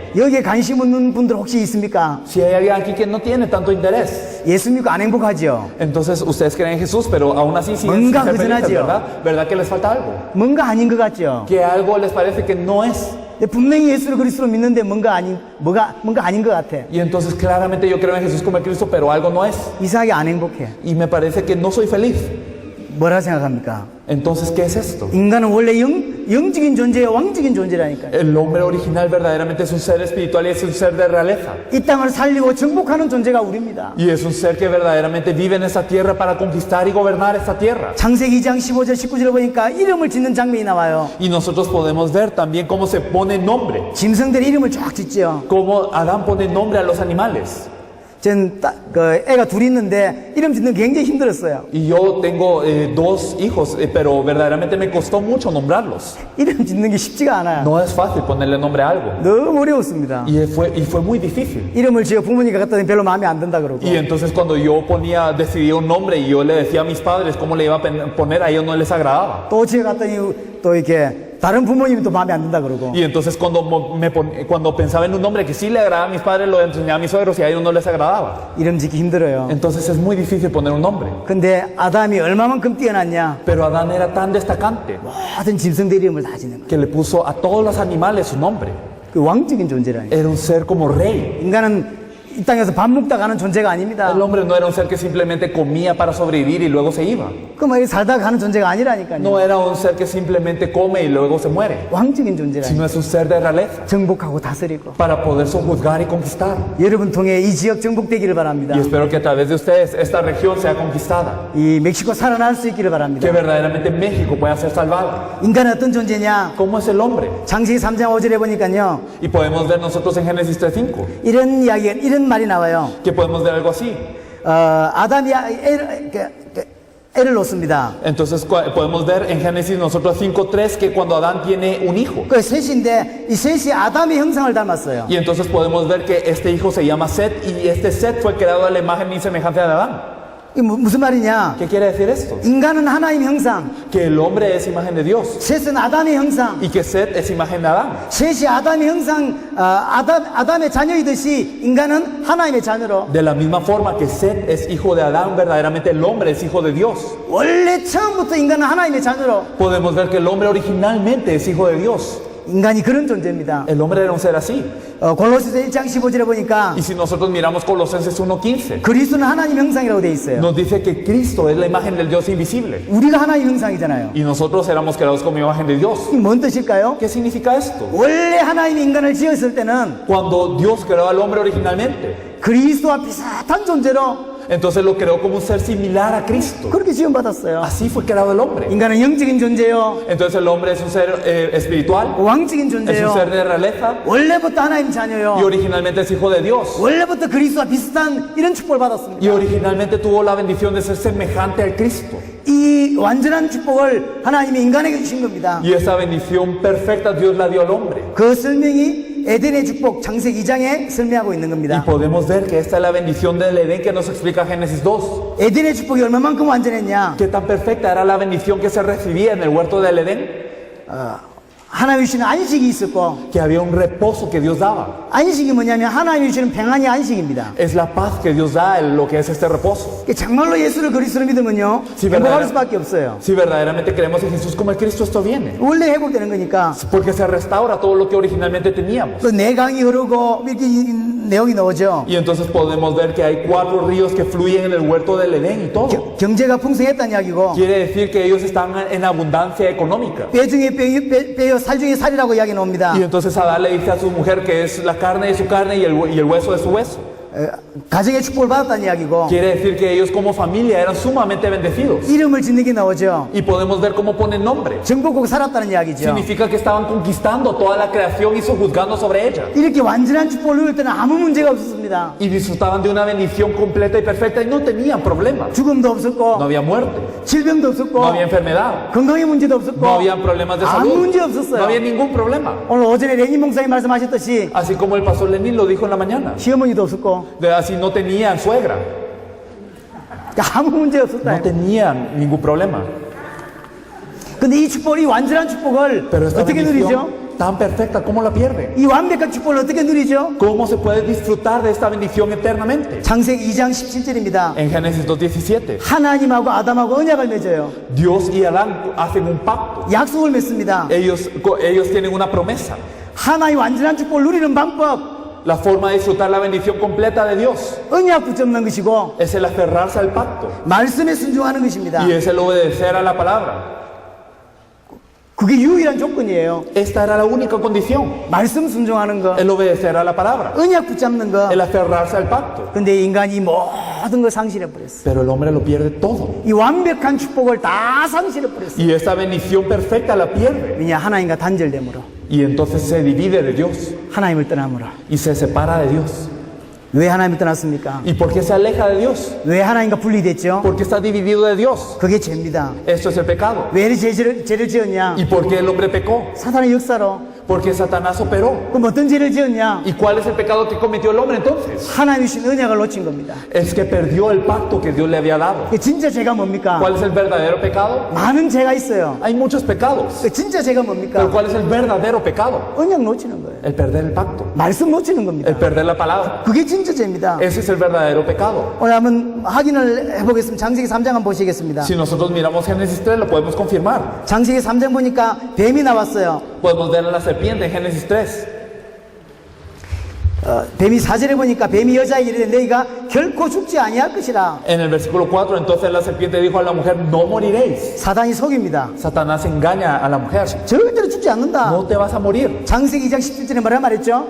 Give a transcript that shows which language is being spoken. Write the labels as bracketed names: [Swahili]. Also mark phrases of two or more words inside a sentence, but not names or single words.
[Korean] 여기에 관심 없는 분들 혹시 있습니까? [Spanish] Si hay alguien aquí que no tiene tanto interés, [Korean] 예수 믿고 안 행복하죠? [Spanish] entonces ustedes creen en Jesús, pero aún así siguen [Korean] 뭔가 [Spanish] sin ser felices, [Korean] 부진하지요. [Spanish] ¿verdad? ¿Verdad que les falta algo? [Korean] 뭔가 아닌 것 같죠? [Spanish] Que algo les parece que no es. [Korean] 근데 분명히 예수를 그리스도로 믿는데 뭔가 아닌 것 같아. [Spanish] Y entonces claramente yo creo en Jesús como en Cristo, pero algo no es. [Korean] 이상하게 안 행복해. [Spanish] Y me parece que no soy feliz. [Korean] 뭐라 생각합니까? [Spanish] Entonces, ¿qué es esto? [Korean] 인간은 원래 영적인 존재예요. 왕적인 존재라니까요. [Spanish] El hombre original verdaderamente es un ser espiritual y es un ser de realeza. [Korean] 이 땅을 살리고 정복하는 존재가 우리입니다. [Spanish] Y es un ser que verdaderamente vive en esta tierra para conquistar y gobernar esta tierra. [Korean] 창세기 2장 15절 19절 보니까 이름을 짓는 장면이 나와요. [Spanish] Y nosotros podemos ver también cómo se pone nombre. [Korean] 짐승들의 이름을 쫙 짓죠. [Spanish] Cómo Adán pone nombre a los animales. [Korean] 전 애가 둘이 있는데 이름 짓는 게 굉장히 힘들었어요. [Spanish] Y yo tengo dos hijos, pero verdaderamente me costó mucho nombrarlos. [Korean] 이름 짓는 게 쉽지가 않아요. [Spanish] No es fácil ponerle nombre a algo. [Korean] 너무 어려웠습니다. [Spanish] Y fue muy difícil. [Korean] 이름을 지어 부모님께 갖다 대면 별로 마음에 안 든다 그러고. [Spanish] Y entonces cuando yo decidía un nombre y yo le decía a mis padres cómo le iba a poner, a ellos no les agradaba. [Korean] 또 지어 갔더니 또 이렇게 다른 부모님이 또 마음에 안 든다 그러고. [Spanish] Y entonces cuando pensaba en un nombre que sí le agradaba a mis padres, lo enseñaba a mis suegros y a ellos no les agradaba. [Korean] 이름 짓기 힘들어요. [Spanish] Entonces es muy difícil poner un nombre. [Korean] 근데 아담이 얼마만큼 뛰어났냐? [Spanish] Pero Adán era tan destacante [Korean] 모든 짐승들 이름을 다 짓는 거예요. [Spanish] que le puso a todos los animales su nombre. [Korean] 그 왕적인 존재라니까. [Spanish] Era un ser como rey. [Korean] 인간은 이 땅에서 밥 먹다 가는 존재가 아닙니다. [Spanish] El hombre no era un ser que simplemente comía para sobrevivir y luego se iba. [Korean] 그뭐 살다가 가는 존재가 아니라니까요. [Spanish] No era un ser que simplemente come y luego se muere, [Korean] 왕적인 존재라니까. [Spanish] sino es un ser de realeza [Korean] 정복하고 다스리고. [Spanish] para poder sojuzgar y conquistar. [Korean] 여러분 통해 이 지역 정복되기를 바랍니다. [Spanish] Y espero que a través de ustedes esta región sea conquistada, [Korean] 이 멕시코 살아날 수 있기를 바랍니다. [Spanish] que verdaderamente México pueda ser salvado. [Korean] 인간은 어떤 존재냐? [Spanish] ¿Cómo es el hombre? [Korean] 창세기 3장 5절에 보니까요. [Spanish] Y podemos ver nosotros en Génesis 3:5 [Korean] 이런 이야기, 이런 말이 나와요. [Spanish] que podemos ver algo así. [Korean] 아담이 애를 놓습니다. [Spanish] Entonces podemos ver en Génesis nosotros 5:3 que cuando Adán tiene un hijo. [Korean] 그 셋인데 이 셋이 아담의 형상을 닮았어요. [Spanish] Y entonces podemos ver que este hijo se llama Set y este Set fue creado a la imagen y semejanza de Adán. [Korean] 이게 무슨 말이냐? [Spanish] ¿Qué quiere decir esto? [Korean] 인간은 하나님 형상, [Spanish] Que el hombre es imagen de Dios [Korean] 셋은 아담의 형상. [Spanish] y que Set es imagen de Adán. [Korean] 셋이 아담의 형상, 아담의 자녀이듯이 인간은 하나님의 자녀로 [Spanish] De la misma forma que Set es hijo de Adán, verdaderamente el hombre es hijo de Dios. [Korean] 원래 처음부터 인간은 하나님의 자녀로 [Spanish] Podemos ver que el hombre originalmente es hijo de Dios. [Korean] 인간이 그런 존재입니다. [Spanish] El hombre era un ser así. [Korean] 골로새서 1장 15절에 보니까 [Spanish] Y si nosotros miramos Colosenses 1:15, [Korean] 그리스도는 하나님 형상이라고 돼 있어요. [Spanish] nos dice que Cristo es la imagen del Dios invisible. [Korean] 우리가 하나님 형상이잖아요. [Spanish] Y nosotros éramos creados como imagen de Dios. [Korean] 이게 뭔 뜻일까요? [Spanish] ¿Qué significa esto? [Korean] 원래 하나님이 인간을 지었을 때는 [Spanish] Cuando Dios creó al hombre originalmente, [Korean] 그리스도와 비슷한 존재로 [Spanish] entonces lo creó como un ser similar a Cristo. [Korean] 그렇게 지원받았어요. [Spanish] Así fue creado el hombre. [Korean] 인간은 영적인 존재요, [Spanish] Entonces el hombre es un ser espiritual, [Korean] 왕적인 [Spanish] es un [Korean] 존재요, [Spanish] ser de realeza [Korean] 원래부터 하나님 [Spanish] y [Korean] 자녀요, [Spanish] originalmente es hijo de Dios. [Korean] 원래부터 그리스도와 비슷한 이런 축복을 받았습니다. [Spanish] Y originalmente tuvo la bendición de ser semejante al Cristo. [Korean] 이 완전한 축복을 하나님이 인간에게 주신 겁니다. [Spanish] Y esa bendición perfecta Dios la dio al hombre. [Korean] 그 설명이 에덴의 축복 창세기 2장에 설명하고 있는 [Spanish] Y [Korean] 겁니다. [Spanish] podemos ver que esta es la bendición del Edén que nos explica Génesis 2. [Korean] 에덴의 축복이 얼마만큼 완전했냐? [Spanish] ¿Qué tan perfecta era la bendición que se recibía en el huerto del Edén? [Korean] 하나님이 주시는 안식이 있었고, [Spanish] Que había un reposo que Dios daba. [Korean] 안식이 뭐냐면 하나님이 주시는 평안이 안식입니다. [Spanish] Es la paz que Dios da, lo que es este reposo. [Korean] 정말로 예수를 그리스도로 믿으면요, [Spanish] Sí, [Korean] 행복할 [Spanish] verdad. [Korean] 수밖에 없어요. [Spanish] Si verdaderamente creemos en Jesús como el Cristo, esto viene. [Korean] 원래 회복되는 거니까. [Spanish] Porque se restaura todo lo que originalmente teníamos. [Korean] 그 네 강이 흐르고 이렇게 내용이 나오죠. [Spanish] Y entonces podemos ver que hay 4 ríos que fluyen en el huerto del Edén y todo. [Korean] 경제가 풍성했다는 이야기고, [Spanish] Quiere decir que ellos están en abundancia económica. [Korean] 뼈 중에 뼈요, 살 중에 살이라고 이야기 나옵니다. [Spanish] Y entonces Adán le dice a su mujer que es la carne de su carne y el hueso de su hueso. [Korean] 가정의 축복을 받았다는 이야기고, [Spanish] Quiere decir que ellos como familia eran sumamente bendecidos. [Korean] 이름을 짓는 게 나오죠. [Spanish] Y podemos ver cómo ponen nombre. [Korean] 정복하고 살았다는 이야기죠. [Spanish] Significa que estaban conquistando toda la creación y sojuzgando sobre ella. [Korean] 이렇게 완전한 축복을 누릴 때는 아무 문제가 없었습니다. [Spanish] Y disfrutaban de una bendición completa y perfecta y no tenían problemas. [Korean] 죽음도 [Spanish] No [Korean] 없었고, [Spanish] había muerte, [Korean] 질병도 없었고, [Spanish] no había enfermedad, [Korean] 건강의 문제도 없었고, [Spanish] no había problemas de [Korean] 아무 [Spanish] salud, [Korean] 문제 [Spanish] no [Korean] 없었어요. [Spanish] había ningún problema. [Korean] 오늘 오전에 레닌 목사님 말씀하셨듯이 [Spanish] Así como el pastor Lenin lo dijo en la mañana. [Korean] 시어머니도 없었고, [Spanish] Así no tenían suegra, [Korean] 아무 문제 없었다. [Spanish] no tenían ningún problema. [Korean] 근데 이 축복을, 이 완전한 축복을 [Spanish] Pero esta [Korean] 어떻게 누리죠? [Spanish] bendición tan perfecta, ¿cómo la pierden? [Korean] 이 완벽한 축복을 어떻게 누리죠? [Spanish] ¿Cómo se puede disfrutar de esta bendición eternamente? [Korean] 창세기 2장 17절입니다. [Spanish] En Génesis 2:17, [Korean] 하나님하고 아담하고 언약을 맺어요. [Spanish] Dios y Adán hacen un pacto. [Korean] 약속을 맺습니다. [Spanish] Ellos tienen una promesa. [Korean] 하나의 완전한 축복을 누리는 방법, [Spanish] La forma de disfrutar la bendición completa de Dios [Korean] 언약 붙잡는 것이고 [Spanish] es el aferrarse al pacto [Korean] 말씀에 순종하는 것입니다. [Spanish] y es el obedecer a la palabra. [Korean] 그게 유일한 조건이에요. [Spanish] Esta era la única condición, [Korean] 말씀 순종하는 거, [Spanish] el obedecer a la palabra, [Korean] 언약 붙잡는 거. [Spanish] el aferrarse al pacto. [Korean] 근데 인간이 모든 걸 상실해 버렸어. [Spanish] Pero el hombre lo pierde todo. [Korean] 이 완벽한 축복을 다 상실해 버렸어. [Spanish] Y esa bendición perfecta la pierde. [Korean] 왜냐? 하나님과 단절됨으로, [Spanish] Y entonces se divide de Dios [Korean] 하나님을 떠남으로. [Spanish] y se separa de Dios. [Korean] 왜 하나님을 떠났습니까? [Spanish] ¿Y por qué se aleja de Dios? [Korean] 왜 하나님과 분리됐죠? [Spanish] Porque está dividido de Dios. [Korean] 그게 죄입니다. [Spanish] Esto es el pecado. [Korean] 왜 죄를 지었냐? [Spanish] ¿Y por qué el hombre pecó? [Korean] 사탄의 역사로, [Spanish] Porque Satanás operó. [Korean] 그럼 어떤 죄를 지었냐? [Spanish] ¿Y cuál es el pecado que cometió el hombre entonces? [Korean] 하나님이 주신 언약을 놓친 겁니다. [Spanish] Es que perdió el pacto que Dios le había dado. [Korean] 그 진짜 죄가 뭡니까? [Spanish] ¿Cuál es el verdadero pecado? [Korean] 많은 죄가 있어요. [Spanish] Hay muchos pecados. [Korean] 그 진짜 죄가 [Spanish] Pero [Korean] 뭡니까? [Spanish] ¿cuál es el verdadero pecado? [Korean] 언약 놓치는 거예요. [Spanish] El perder el pacto. [Korean] 말씀 놓치는 겁니다. [Spanish] El perder la palabra. [Korean] 그게 진짜 죄입니다. [Spanish] Ese es el verdadero pecado. [Korean] 오늘 한번 확인을 해보겠습니다. 장세기 3장 한번 보시겠습니다. [Spanish] Si nosotros miramos Génesis 3, lo podemos confirmar. [Korean] 장세기 3장 보니까 뱀이 나왔어요. [Spanish] Podemos ver a la serpiente en Génesis 3. [Korean] 뱀이 4절에 보니까 뱀이 여자에게 이르되 너희가 결코 죽지 아니할 것이라. [Spanish] En el versículo 4, entonces la serpiente dijo a la mujer, no moriréis. [Korean] 사단이 속입니다. [Spanish] Satanás engaña a la mujer. [Korean] 절대로 죽지 않는다. [Spanish] No te vas a morir. [Korean] 장세기 2장 17절에 뭐라 말했죠?